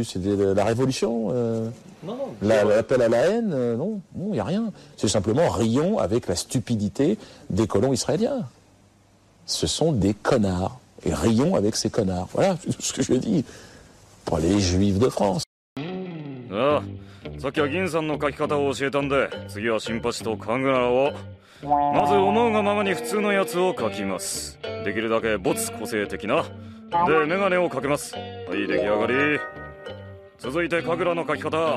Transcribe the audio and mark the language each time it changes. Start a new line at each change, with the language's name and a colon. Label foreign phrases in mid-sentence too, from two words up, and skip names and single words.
French: C'est la révolution Non, non. L'appel à la haine? Non, il n'y a rien. C'est simplement rions avec la stupidité des colons israéliens. Ce sont des connards. Et rions avec ces connards. Voilà ce que je dis. Pour les Juifs de France.
Japanese: ああ、さっきは銀さんの書き方を教えたんで、次は新八と神楽を。まず思うがままに普通のやつを書きます。できるだけ没個性的な。で、メガネをかけます。はい、出来上がり。続いて神楽の書き方。